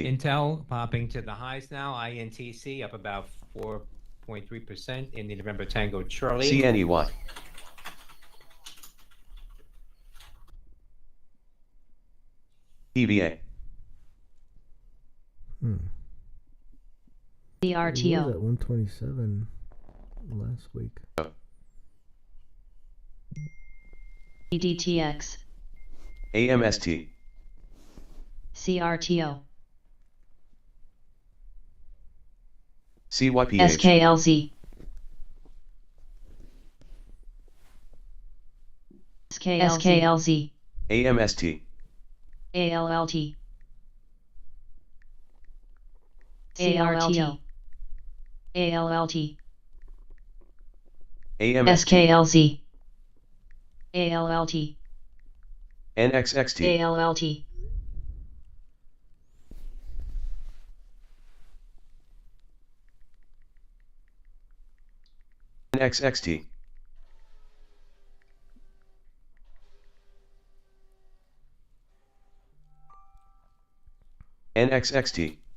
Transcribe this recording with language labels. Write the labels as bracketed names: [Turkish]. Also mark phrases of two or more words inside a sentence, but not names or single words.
[English] Intel popping to the highs now. INTC up about 4.3% in the November Tango Charlie. CNEY. EVA. It was CRTO. at 127 last week. EDTX. AMST. CRTO. CYPH. SKLZ. SKLZ. AMST. ALLT. CRTO. ALLT. AMST. SKLZ. ALLT. NXXT. ALLT. NXXT. NXXT.